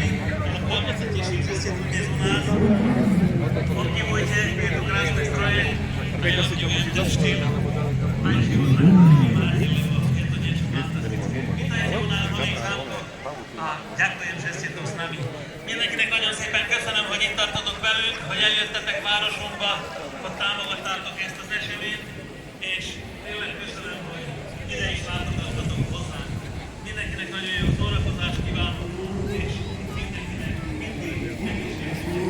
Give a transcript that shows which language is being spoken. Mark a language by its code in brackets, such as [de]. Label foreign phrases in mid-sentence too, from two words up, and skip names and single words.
[sk] Ale veľmi sa teším, že ste tu dnes u nás. Obdivujte tieto krásne stroje a ja obdivujem ten štýl. Aj život na ktorý máte, lebo je to niečo fantastické. Vítajte u nás v Nových Zámkoch a ďakujem, že ste tu s nami. [hu] Mindenkinek nagyon szépen köszönöm, hogy itt tartotok velünk, hogy eljöttetek városunkba, hogy támogattátok ezt az eseményt, és tényleg köszönöm, hogy ide is látogattatok hozzánk. Mindenkinek nagyon jó szórakozást kívánok, és mindenkinek mindig egészséges.